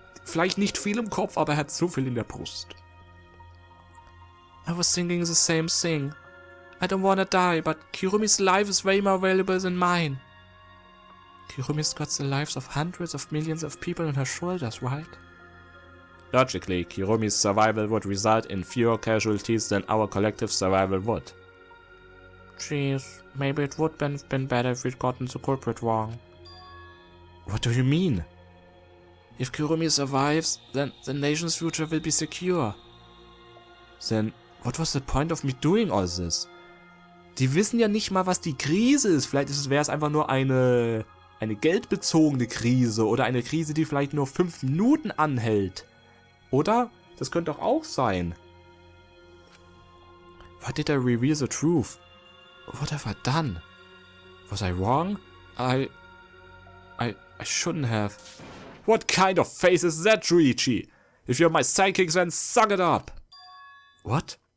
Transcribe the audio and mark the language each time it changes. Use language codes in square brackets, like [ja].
[de] Vielleicht nicht viel im Kopf, aber er hat so viel in der Brust. [en] I was thinking the same thing. I don't wanna die, but Kirumi's life is way more valuable than mine. Kirumi's got the lives of hundreds of millions of people on her shoulders, right? Logically, Kirumi's survival would result in fewer casualties than our collective survival would. Jeez, maybe it would have been better if we'd gotten the culprit wrong. What do you mean? If Kirumi survives, then the nation's future will be secure. Then what was the point of me doing all this? [de] Die wissen ja nicht mal, was die Krise ist. Vielleicht wäre es einfach nur eine geldbezogene Krise oder eine Krise, die vielleicht nur 5 Minuten anhält. Oder? Das könnte doch auch sein. [en] Why did I reveal the truth? What have I done? Was I wrong? I shouldn't have. What kind of face is that, Juichi? If you're my sidekick, then suck it up. What?